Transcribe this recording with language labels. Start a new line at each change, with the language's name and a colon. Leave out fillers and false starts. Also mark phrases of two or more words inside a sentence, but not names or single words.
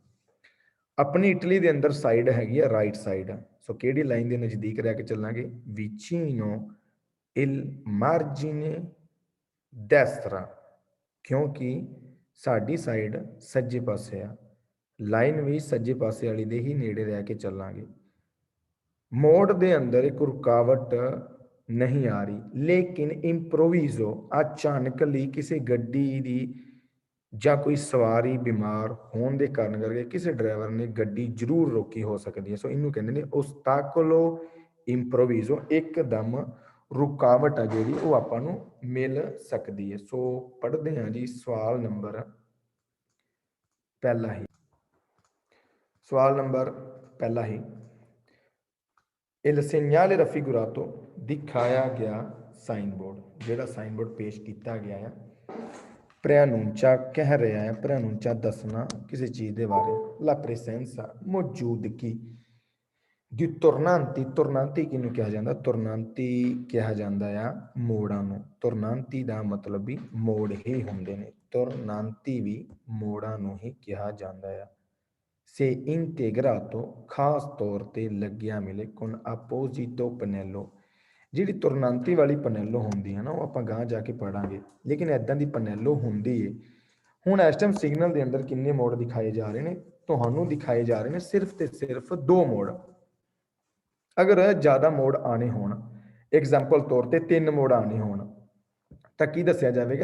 Punjabi: ਅਪਣੀ ਇਟਲੀ ਕੇ ਅੰਦਰ ਸਾਈਡ ਹੈਗੀ
English: right side,
Punjabi: ਸੋ ਕੇੜੀ ਲਾਈਨ ਕੇ ਨਜ਼ਦੀਕ ਰਹਿ ਕੇ ਚਲਾਂਗੇ
Italian: vicino il margine destra,
Punjabi: ਕਿਉਂਕਿ ਸਾਡੀ ਸਾਈਡ ਸੱਜੇ ਪਾਸੇ ਆ, ਲਾਈਨ ਭੀ ਸੱਜੇ ਪਾਸੇ ਵਾਲੀ ਦੇ ਹੀ ਨੇੜੇ ਰਹਿ ਕੇ ਚਲਾਂਗੇ। ਮੋੜ ਦੇ ਅੰਦਰ ਇੱਕ ਰੁਕਾਵਟ ਨਹੀਂ ਆ ਰਹੀ ਲੇਕਿਨ ਇੰਪ੍ਰੋਵਿਜ਼ੋ ਅਚਾਨਕ ਲੀ ਕਿਸੀ ਗੱਡੀ ਦੀ ਜਾਂ ਕੋਈ ਸਵਾਰੀ ਬਿਮਾਰ ਹੋਣ ਦੇ ਕਾਰਨ ਕਰਕੇ ਕਿਸੇ ਡਰਾਈਵਰ ਨੇ ਗੱਡੀ ਜ਼ਰੂਰ ਰੋਕੀ ਹੋ ਸਕਦੀ ਹੈ। ਸੋ ਇਹਨੂੰ ਕਹਿੰਦੇ ਨੇ
Italian: ostacolo improvviso,
Punjabi: ਇੱਕਦਮ ਰੁਕਾਵਟ ਆ ਜਿਹੜੀ ਉਹ ਆਪਾਂ ਨੂੰ ਮਿਲ ਸਕਦੀ ਹੈ। ਸੋ ਪੜ੍ਹਦੇ ਹਾਂ ਜੀ ਸਵਾਲ ਨੰਬਰ ਪਹਿਲਾ ਹੀ। ਸਵਾਲ ਨੰਬਰ ਪਹਿਲਾ ਹੀ
Italian: il segnale raffigurato
Punjabi: ਦਿਖਾਇਆ ਗਿਆ
English: sign board,
Punjabi: ਜਿਹੜਾ
English: sign board
Punjabi: ਪੇਸ਼ ਕੀਤਾ ਗਿਆ ਹੈ preannuncia
Hindi: कह रहा है,
Punjabi: preannuncia ਦਸਨਾ ਕਿਸੀ ਚੀਜ਼ ਕੇ ਬਾਰੇ,
Italian: la presenza
Punjabi: ਮੌਜੂਦਗੀ
Italian: di tornanti,
Punjabi: tornanti ਕਿਨੂੰ ਕਹਾ ਜਾਤਾ, tornanti ਕਹਾ ਜਾਤਾ ਹੈ ਮੋੜਾਂ ਨੂੰ, tornanti ਦਾ ਮਤਲਬ ਭੀ ਮੋੜ ਹੀ ਹੁੰਦੇ ਨੇ। ਤੁਰਨਾਂਤੀ ਵੀ ਮੋੜਾਂ ਨੂੰ ਹੀ ਕਿਹਾ ਜਾਂਦਾ ਆ।
Italian: se integrato
Punjabi: ਖਾਸ ਤੌਰ ਤੇ ਲੱਗਿਆ ਮਿਲੇ
Italian: con apposito pannello।
Punjabi: ਜਿਹੜੀ ਤੁਰਨਾਂਤੀ ਵਾਲੀ ਪਨੈਲੋ ਹੁੰਦੀ ਹੈ ਨਾ, ਉਹ ਆਪਾਂ ਗਾਂ ਜਾ ਕੇ ਪੜਾਂਗੇ, ਲੇਕਿਨ ਐਦਾਂ ਦੀ ਪਨੈਲੋ ਹੁੰਦੀ ਏ। ਹੁਣ ਇਸ
English: time signal
Punjabi: ਦੇ ਅੰਦਰ ਕਿੰਨੇ ਮੋਡ ਦਿਖਾਏ ਜਾ ਰਹੇ ਨੇ? ਤੁਹਾਨੂੰ ਦਿਖਾਏ ਜਾ ਰਹੇ ਨੇ ਸਿਰਫ ਤੇ ਸਿਰਫ 2 ਮੋਡ। ਅਗਰ ਜ਼ਿਆਦਾ ਮੋਡ ਆਣੇ ਹੋਣ, ਐਗਜ਼ਾਮਪਲ ਤੌਰ ਤੇ 3 ਮੋਡ ਆਣੇ ਹੋਣ, ਤਾਂ ਕੀ ਦੱਸਿਆ ਜਾਵੇਗਾ?